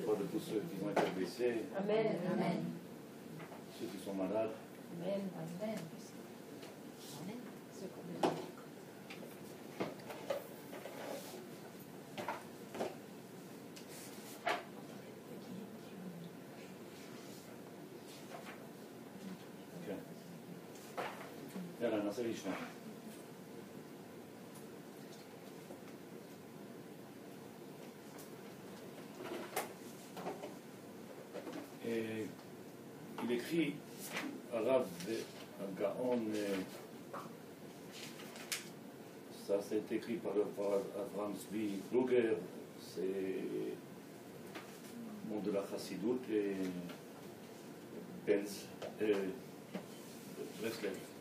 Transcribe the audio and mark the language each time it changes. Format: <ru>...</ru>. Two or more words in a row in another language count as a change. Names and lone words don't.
<fr>tous ceux qui ont été blessés. Amen. Amen. Ceux qui sont malades. Amen. Amen. Amen. Ceux qui ont besoin.</fr> <he>יאללה, נעשה לשמוע.</he> <fr>Il écrit Arav Gaon, ça c'est écrit par Avraham Zvi Kruger, c'est le monde de la Chassidut et Benz, Breslev.</fr>